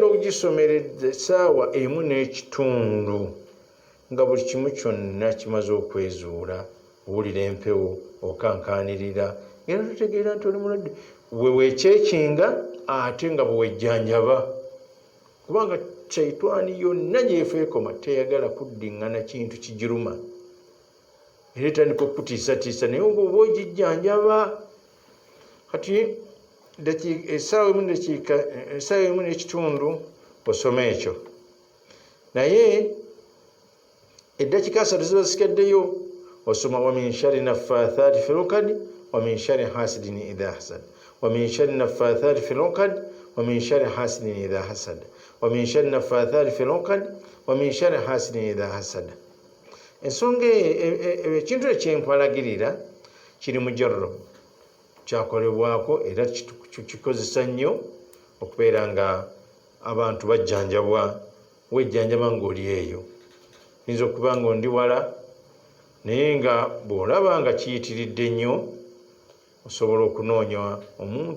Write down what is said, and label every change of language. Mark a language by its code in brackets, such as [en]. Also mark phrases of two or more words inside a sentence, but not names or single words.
[lg] okugisomeredde essaawa 1.5 nga buli kimu kyonna kimaze okwezuula owulira empewo okankanirira era totegeera nti oli mulwadde weweekyekinga ate nga bwewejjanjaba kubanga shaitani yonna gyefeekoma teyagala kuddiŋŋana kintu kigiruma era etandika okutiisatiisa naye oba oba ogijjanjaba kati essaawa 1.5 osoma ekyo naye eddakiika 3 ziba zikeddeyo osoma [ar] ومن شر النفاثات في العقد ومن شر حاسد إذا حسد ومن شر النفاثات في العقد ومن شر حاسد إذا حسد ومن شر النفاثات في العقد ومن شر حاسد إذا حسد [lg] ensonga ekintu ekyenkwalagirira kiri mujarrab kyakolebwako era kikozesa nnyo okubeera nga abantu bajjanjabwa wejjanjaba ng'oli eyo yinza okuba nga ondi wala naye nga bw'olaba nga kiyitiridde nnyo osobola okunoonya omuntu